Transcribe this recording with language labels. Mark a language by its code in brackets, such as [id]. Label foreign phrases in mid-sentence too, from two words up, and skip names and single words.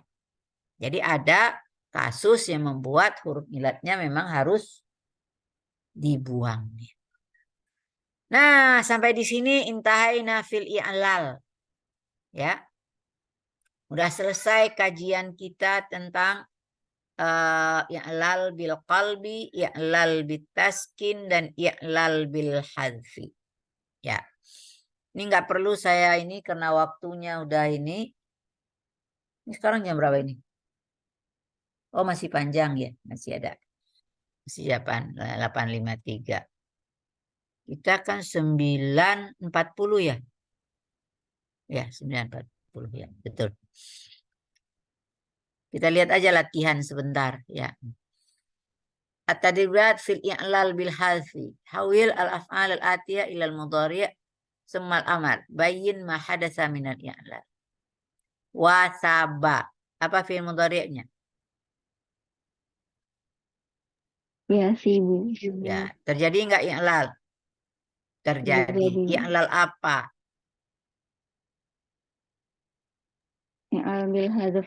[id] Jadi ada kasus yang membuat huruf ilatnya memang harus dibuang. Nah, sampai di sini [ar] انتهينا في الإعلال. [id] Ya. Udah selesai kajian kita tentang [ar] الإعلال بالقلب, الإعلال بالتسكين, [id] dan [ar] الإعلال بالحذف. [id] Ya. Ini nggak perlu saya ini karena waktunya udah ini. Ini sekarang jam berapa ini? Oh, masih panjang ya, masih ada. Masih 8.53. Kita kan 9.40 ya. Ya, 9.40 ya, betul. Kita lihat aja latihan sebentar ya. [ar] التدريبات في الإعلال بالحذف. حوّل الأفعال الآتية إلى المضارع ثم الأمر. بيّن ما حدث من الإعلال. Wasaba. [id] Apa [ar] فعل مضارع' [id] nya? Ya sih, Bu. Ya, terjadi enggak i'lal? Terjadi. Terjadi. I'lal apa? [ar] الإعلال بالحذف.